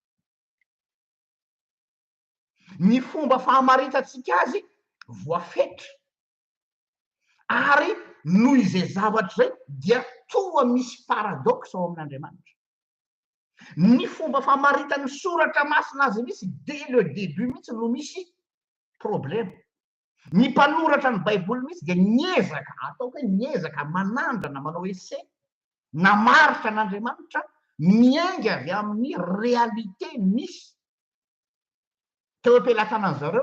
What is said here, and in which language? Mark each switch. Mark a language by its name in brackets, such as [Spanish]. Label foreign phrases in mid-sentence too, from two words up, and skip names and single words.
[Malagasy] Ny fomba fahamaritatsika azy voafetra ary noho izay zavatra zay dia toa misy paradoxe ao amin'Andriamanitra. Ny fomba fahamaritany soratra masina azy misy [French] dès le début [Malagasy] mihitsy no misy problème. Ny mpanoratra ny baiboly mihitsy de niezaka, ataoko hoe niezaka manandrana manao essai namaritra an'Andriamanitra miainga avy amin'ny réalité misy teo am-pelatanany zareo.